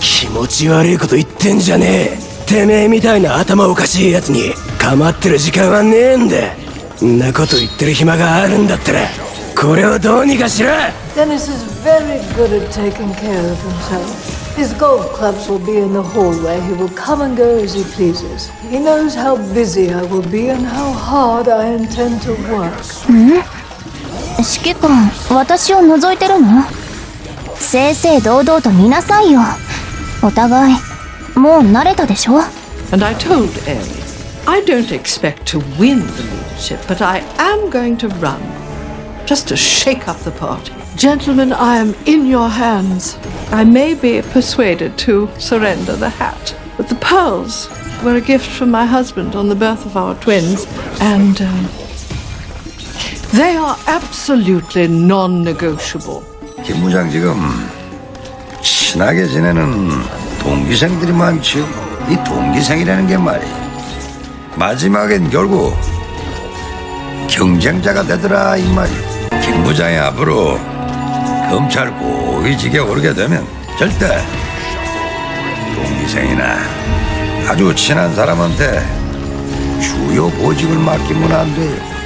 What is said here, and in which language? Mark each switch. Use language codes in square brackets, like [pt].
[ja] 気持ち悪いこと言ってんじゃねえ。てめえみたいな頭おかしいやつに構ってる時間はねえんだ。んなこと言ってる暇があるんだったらこれをどうにかしろ。 [en] Dennis is very good at taking care of himself. His golf clubs will be in the hallway. He will come and go as he pleases. He knows how busy I will be and how hard I intend to work. [ja] 指揮官、私を覗いてるの？正々堂々と見なさいよ。お互い、もう慣れたでしょ？ [en] And I told Ellie, I don't expect to win the leadership, but I am going to run, just to shake up the party. Gentlemen, I am in your hands. I may be persuaded to surrender the hat, but the pearls were a gift from my husband on the birth of our twins, and they are absolutely non-negotiable. [ko] 김 부장 지금 친하게 지내는 동기생들이 많죠. 이 동기생이라는 게 말이야. 마지막엔 결국 경쟁자가 되더라 이 말이야. 김 부장이 앞으로 검찰 고위직에 오르게 되면 절대 동기생이나 아주 친한 사람한테 주요 보직을 맡기면 안 돼요.